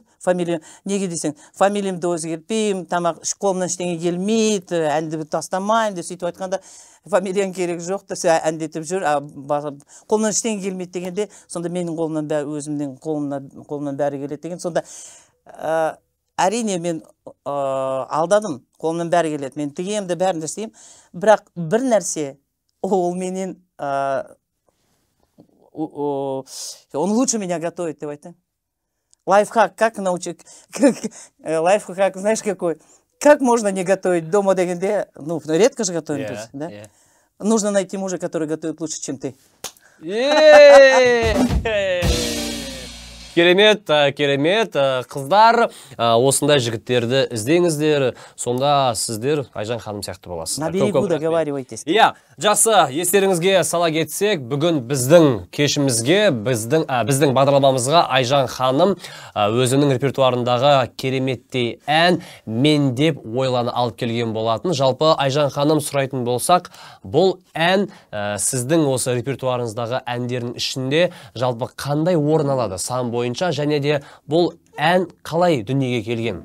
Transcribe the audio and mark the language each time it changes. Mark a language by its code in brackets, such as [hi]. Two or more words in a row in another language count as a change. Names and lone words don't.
[kk] Фамилия, неге десең, фамилиямды өзгертпеймін, тамақ қолымнан ештеңе келмейді, әнді тастамайын деп сөйтіп айтқанда, фамилияң керек жоқ, әндетіп жүр, қолымнан ештеңе келмейді дегенде, сонда менің қолымнан бәрі, өзімнің қолымнан бәрі келеді деген. Сонда әрине мен алдадым, қолымнан бәрі келеді, мен тігемді, бәрін істеймін, бірақ бір нәрсе, ол менен [ru] он лучше меня готовит, [kk] деп айтайын. [ru] Лайфхак, как научить, лайфхак, знаешь какой? Как можно не готовить дома дегенде, ну, редко же готовим, да? Нужно найти мужа, который готовит лучше, чем ты. [kk] Керемет, керемет, қыздар, осындай жігіттерді іздеңіздер, сонда сіздер Айжан ханым сияқты боласыз. [ru] На берегу договаривайтесь. [kk] Иә, жақсы, естеріңізге сала кетсек, бүгін біздің кешімізге, біздің бағдарламамызға Айжан ханым өзінің репертуарындағы кереметтей ән «Мен» деп ойланы алып келген болатын. Жалпы Айжан ханым сұрайтын болсақ, бұл ән сіздің осы репертуарыңыздағы әндердің ішінде жалпы қандай орын алады сан бойынша, және де бұл ән қалай дүниеге келген?